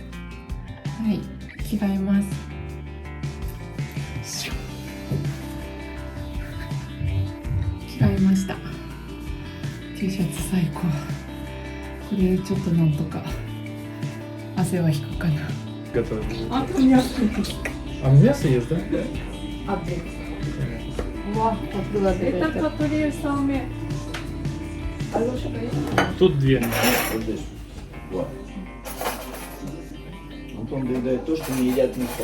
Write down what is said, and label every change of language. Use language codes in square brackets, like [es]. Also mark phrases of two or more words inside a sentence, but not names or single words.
[ja] はい、着替えます。着替えました。T シャツ最高。これでちょっとなんとか汗は引くかな。 [ru] Готовим. А то мясо. А мясо есть, да? Это которые самые. Тут две. Вот. Антон доедает то, что не едят мясо.